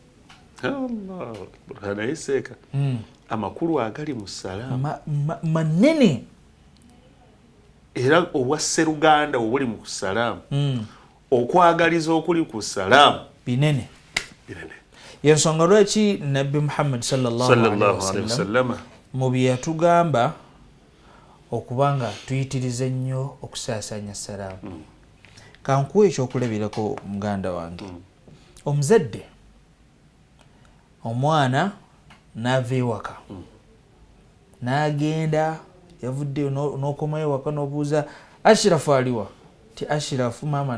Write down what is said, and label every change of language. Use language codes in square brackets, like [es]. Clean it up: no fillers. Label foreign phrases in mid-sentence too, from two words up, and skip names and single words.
[lg] amakulu agali mu salaamu manene era obwa sseruganda obuli mu salaamu okwagaliza okuli ku salaamu binene yensonga lwaki nabbi Muhammad [ar] صلى الله عليه وسلم [lg] mu bye yatugamba okubanga tuyitirize nnyo okusaasanya salaamu kankuwa ekyokulabirako muganda wange omuzadde omwana n'ava ewaka n'agenda yavuddeyo n'okomayo ewaka n'obuuza Ashirafu aliwa ti Ashirafu maama